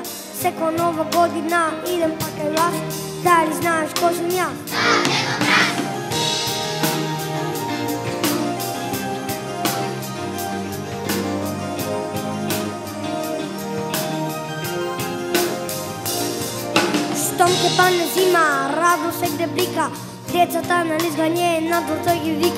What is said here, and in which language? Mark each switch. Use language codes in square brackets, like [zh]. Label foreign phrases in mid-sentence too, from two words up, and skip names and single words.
[mk] Секо нова година, идем па кај вас, да ли знаш ко сам ја? [bg] Щом те падне зима, радост се где блика, децата на лизгање на двор тој ги вика.